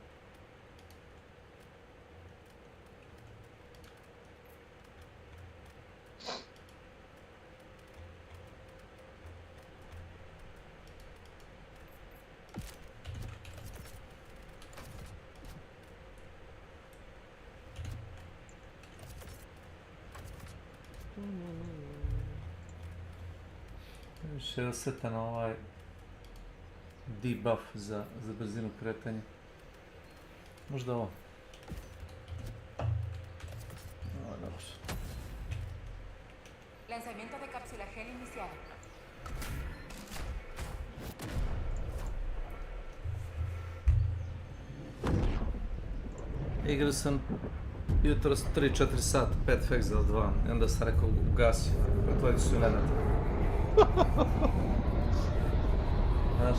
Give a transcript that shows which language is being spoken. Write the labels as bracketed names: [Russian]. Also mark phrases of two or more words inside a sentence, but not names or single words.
[Croatian] Više je osjetan ovaj debuff za brzinu kretanja. Možda ovo. Dobro. [Spanish] Lanzamiento de cápsula gel iniciado. [Croatian] Igrao sam jutros 3-4 sata, 5 Fexel 2, i onda sam rekao ugasio, pretvorit ću se u Nenada. Znaš?